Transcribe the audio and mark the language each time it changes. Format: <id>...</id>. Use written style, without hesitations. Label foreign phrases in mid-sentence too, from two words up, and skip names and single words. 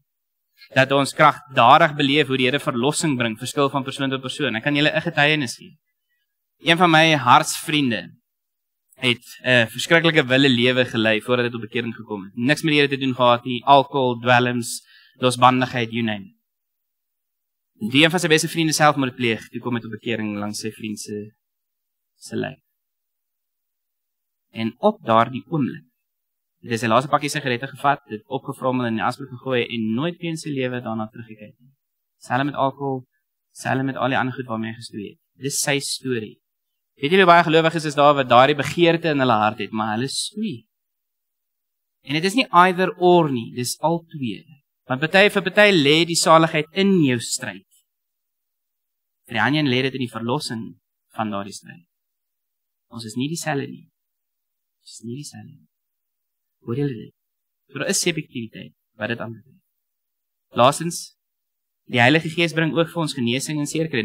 <af>Dat ons kragtadig beleef hoe die Here verlossing bring, verskil van persoon tot persoon. Ek kan julle 'n getuienis gee. Een van my hartsvriende het 'n verskriklike wille lewe gelei voordat hy tot bekering gekom het. Niks met die Here te doen gehad nie, alkohol, dwelms, losbandigheid,</af> <en>you name it.</en> <af>Die een van sy beste vriende selfmoord pleeg, toe kom hy tot bekering langs sy vriend se lijk. En op daardie oomblik, het hy sy laaste pakkie sigarette gevat, dit opgevrommel en in die asblik gegooi en nooit weer in sy lewe daarna teruggekyk nie. Selfs met alkohol, selfs met al die ander goed waarmee hy gestoei het. Dis sy storie. Weet julle baie gelowiges is daar wat daardie begeerte in hulle hart het, maar hulle stoei. En dit is nie</af> <en>either or</en> <af>nie, dis al twee. Want vir party lê die saligheid in jou stryd. Vir die ander lê dit in die verlossing van daardie stryd. Ons is nie dieselfde nie. Ons is nie dieselfde nie. Hoor julle dit? So daar is subjektiwiteit wat dit aanbetref. Laastens, die Heilige Gees bring ook vir ons genesing en seerkry.</af>